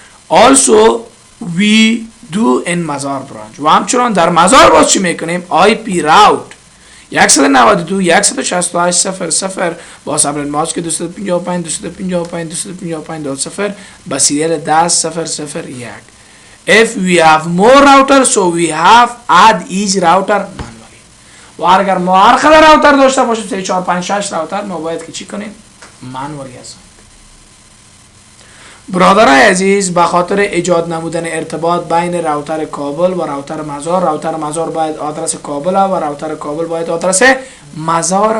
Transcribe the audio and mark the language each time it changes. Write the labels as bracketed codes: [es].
[en] Also we do in [fa] مزار برانچ و همچنان در مزار باز چی میکنیم؟ IP route 192.168.0.0 با سبنت ماسک 255.255.255.0 با سیریال 10.0.0.1. [en] If we have more routers, so we have add each router manually. [fa] و اگر ما هر خیلی راوتر داشته باشیم 3 4 5 6 راوتر، ما باید که چی کنیم؟ مانولی هستن. برادرای عزیز به خاطر ایجاد نمودن ارتباط بین راوتر کابل و راوتر مزار باید آدرس کابل و راوتر کابل باید آدرس مزار.